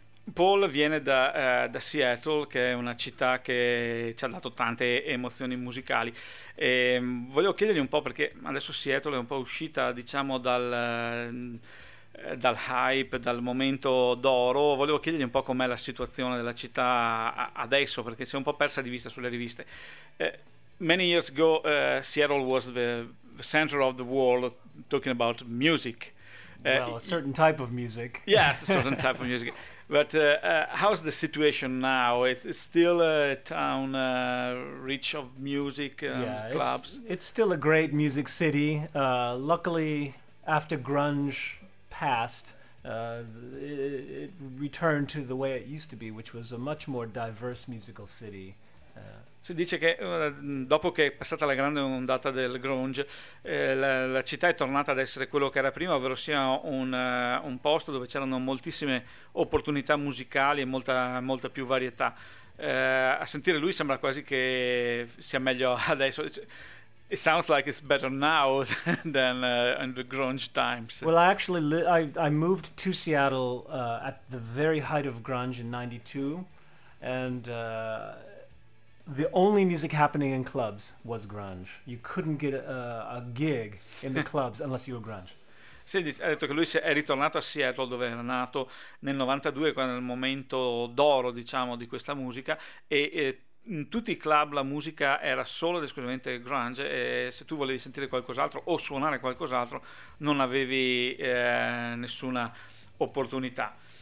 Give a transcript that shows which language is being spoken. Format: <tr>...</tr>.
<it>Paul viene da Seattle, che è una città che ci ha dato tante emozioni musicali, e voglio chiedergli un po', perché adesso Seattle è un po' uscita, diciamo, dal hype, dal momento d'oro. Volevo chiedergli un po' com'è la situazione della città adesso, perché si è un po' persa di vista sulle riviste.</it> <en>Many years ago Seattle was the center of the world talking about music. Well, a certain type of music. Yes, a certain type of music. But how's the situation now? It's still a town rich of music and yeah, clubs. It's still a great music city. Luckily, after grunge passed, it returned to the way it used to be, which was a much more diverse musical city.</en> <it>Si dice che dopo che è passata la grande ondata del grunge, la città è tornata ad essere quello che era prima, ovvero sia un posto dove c'erano moltissime opportunità musicali e molta più varietà. A sentire lui sembra quasi che sia meglio adesso.</it> <en>It sounds like it's better now than in the grunge times. Well, I actually I moved to Seattle at the very height of grunge in 92, and the only music happening in clubs was grunge. You couldn't get a gig in the clubs unless you were grunge.</en> <it>Sì, ha detto che lui è ritornato a Seattle, dove era nato nel 92, quando era il momento d'oro, diciamo, di questa musica, e in tutti i club la musica era solo ed esclusivamente grunge, e se tu volevi sentire qualcos'altro o suonare qualcos'altro non avevi nessuna opportunità.</it>